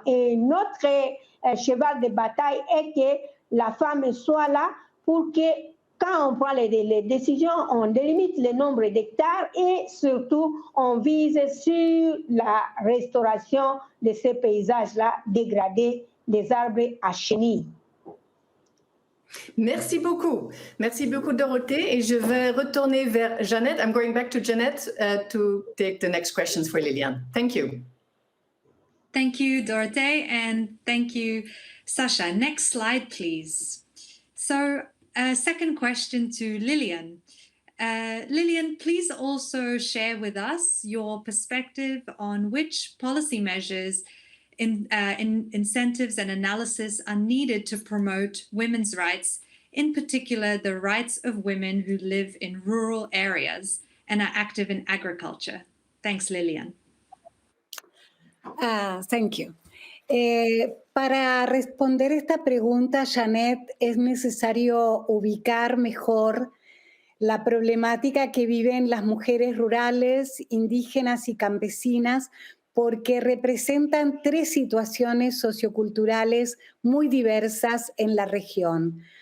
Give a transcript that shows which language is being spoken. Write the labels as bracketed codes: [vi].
[fr] Et notre cheval de bataille est que la femme soit là pour que quand on prend les décisions, on délimite le nombre d'hectares et surtout on vise sur la restauration de ces paysages-là dégradés des arbres à chenilles. Merci beaucoup Dorothée et je vais retourner vers Jeanette. [en] I'm going back to Jeanette to take the next questions for Lilian. Thank you. Thank you, Dorothée, and thank you, Sascha. Next slide, please. So, second question to Lilian. Lilian, please also share with us your perspective on which policy measures incentives and analysis are needed to promote women's rights, in particular the rights of women who live in rural areas and are active in agriculture. Thanks, Lilian. Thank you. [es] Para responder esta pregunta, Jeanette, es necesario ubicar mejor la problemática que viven las mujeres rurales, indígenas y campesinas, porque representan tres situaciones socioculturales muy diversas en la región.